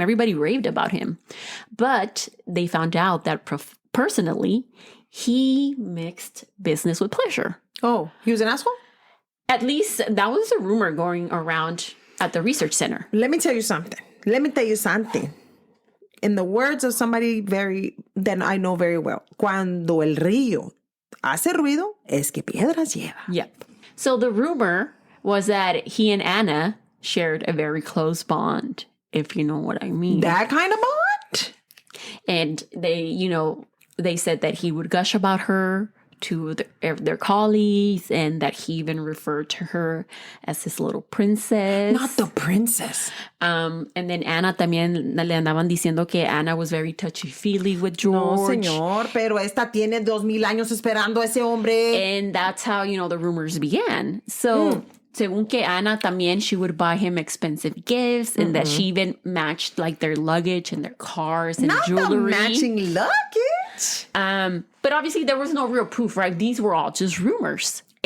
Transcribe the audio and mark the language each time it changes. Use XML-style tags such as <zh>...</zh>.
<en>Everybody raved about him. But they found out that personally, he mixed business with pleasure. Oh, he was an asshole? At least that was a rumor going around at the research center. Let me tell you something. in the words of somebody that I know very well,</en> <es>cuando el río hace ruido, es que piedras lleva.</es> <en>Yep. So the rumor was that he and Anna shared a very close bond, if you know what I mean. That kind of bond? And they said that he would gush about her to their colleagues, and that he even referred to her as his little princess. Not the princess. And then Anna</en> <es>también le andaban diciendo que</es> <en>Anna was very touchy-feely with George.</en> <es>No, señor, pero esta tiene 2,000 años esperando a ese hombre.</es> <en>And that's how, the rumors began. So,</en> <es>según que Anna también,</es> <en>she would buy him expensive gifts, and that she even matched like their luggage and their cars and Not jewelry. The matching luggage. But obviously there was no real proof, right? These were all just rumors.</en>